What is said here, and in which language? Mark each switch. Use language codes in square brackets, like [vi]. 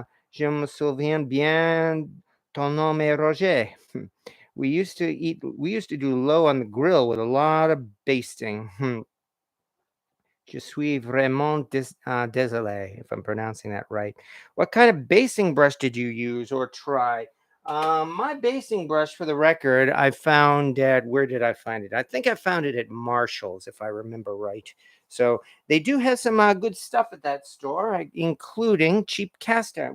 [fr] Je me souviens bien ton nom est Roger. [en] We used to do low on the grill with a lot of basting. [fr] Je suis vraiment désolé [en] if I'm pronouncing that right. What kind of basting brush did you use or try? My basting brush, for the record, I found at, where did I find it? I think I found it at Marshall's, if I remember right. So they do have some good stuff at that store, including cheap cast iron.